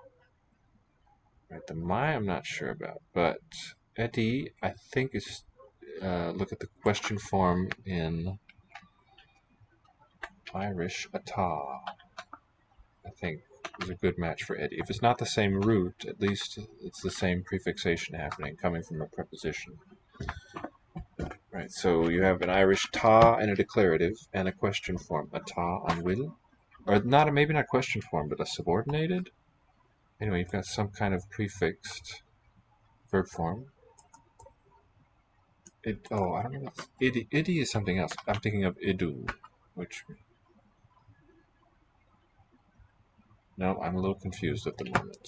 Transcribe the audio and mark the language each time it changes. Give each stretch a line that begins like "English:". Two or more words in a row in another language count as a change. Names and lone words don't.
English: Right, the mai I'm not sure about, but edi I think is look at the question form in Irish. Atá, I think, is a good match for Eddie. If it's not the same root, at least it's the same prefixation happening, coming from a preposition. Right, so you have an Irish tá and a declarative and a question form. Atá an will, or not, maybe not question form, but a subordinated. Anyway, you've got some kind of prefixed verb form. I don't know. Idi is something else. I'm thinking of idu, which. No, I'm a little confused at the moment.